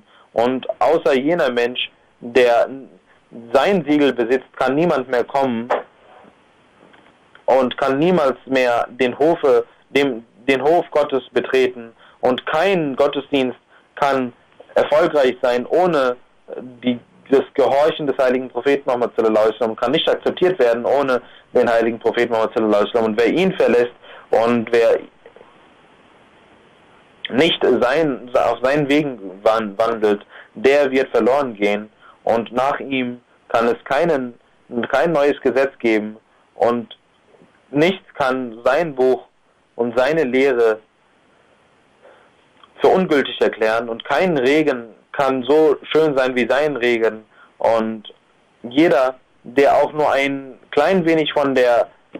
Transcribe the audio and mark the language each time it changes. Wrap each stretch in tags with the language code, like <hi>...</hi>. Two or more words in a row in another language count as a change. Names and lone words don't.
<de>Und außer jener Mensch, der sein Siegel besitzt, kann niemand mehr kommen und kann niemals mehr den Hof Gottes betreten und kein Gottesdienst kann erfolgreich sein ohne das Gehorchen des heiligen Propheten Muhammad</de> <ar>صلى الله عليه وسلم,</ar> <de>kann nicht akzeptiert werden ohne den heiligen Propheten Muhammad</de> <ar>صلى الله عليه وسلم.</ar> <de>Und wer ihn verlässt und wer nicht auf seinen Wegen wandelt, der wird verloren gehen und nach ihm kann es kein neues Gesetz geben und nichts kann sein Buch und seine Lehre für ungültig erklären und kein Regen kann so schön sein wie sein Regen und jeder, der auch nur ein klein wenig von der</de>